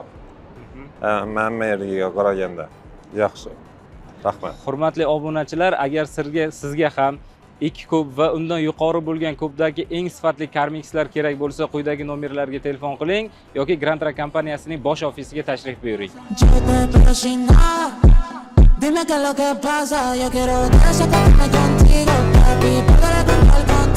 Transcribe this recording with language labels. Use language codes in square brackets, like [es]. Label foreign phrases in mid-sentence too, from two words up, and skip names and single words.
[uz] Hamma yerga qaraganda yaxshi. Rahmat. Hurmatli obunachilar, agar sizga ham 2 kub va undan yuqori bo'lgan kubdagi eng sifatli karmikslar kerak bo'lsa, quyidagi nomerlarga telefon qiling yoki Grand Track kompaniyasining bosh ofisiga tashrif buyuring. [es] Dime qué es lo que pasa, yo quiero desatarme contigo, papi, perder el control.